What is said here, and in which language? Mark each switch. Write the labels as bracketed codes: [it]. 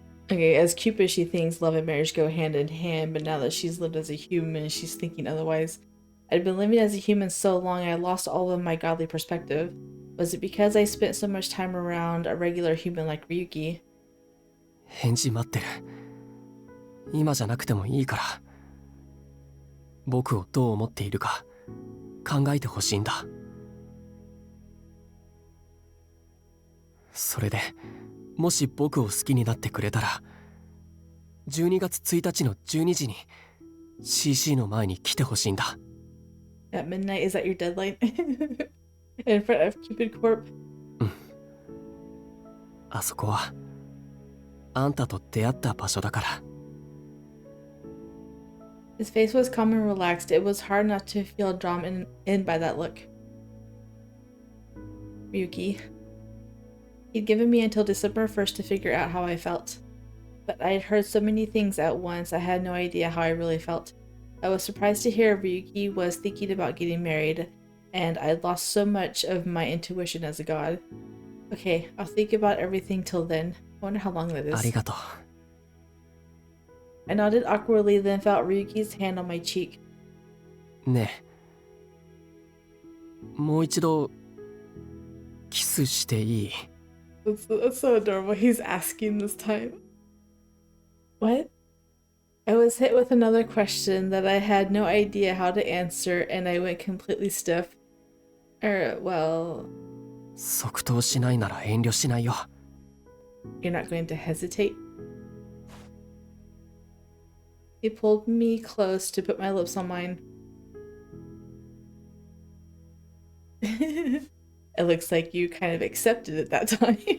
[en] Okay, as Cupid, she thinks love and marriage go hand in hand, but now that she's lived as a human, she's thinking otherwise. I'd been living as a human so long I lost all of my godly perspective. Was it because I spent so much time around a regular human like Ryuki? [ja] 返事待ってる。今じゃなくてもいいから、僕をどう思っているか考えてほしいんだ。それでもし僕を好きになってくれたら、12月1日の12時に CC の前に来てほしいんだ。 [en] At midnight, is that your deadline? In front of Cupid Corp? [ja] うん。あそこはあんたと出会った場所だから。 [en] His face was calm and relaxed. It was hard not to feel drawn in by that look. Ryuki. He'd given me until December 1st to figure out how I felt. But I had heard so many things at once, I had no idea how I really felt. I was surprised to hear Ryuki was thinking about getting married, and I'd lost so much of my intuition as a god. Okay, I'll think about everything till then. I wonder how long that is. [ja] ありがとう。 [en] I nodded awkwardly, then felt Ryuki's hand on my cheek. [ja] ねえ、もう一度キスしていい？ [en] That's so adorable. He's asking this time. What? I was hit with another question that I had no idea how to answer, and I went completely stiff. Well... [ja] 即答しないなら遠慮しないよ。 [en] You're not going to hesitate? He pulled me close to put my lips on mine. It looks like you kind of accepted it that time.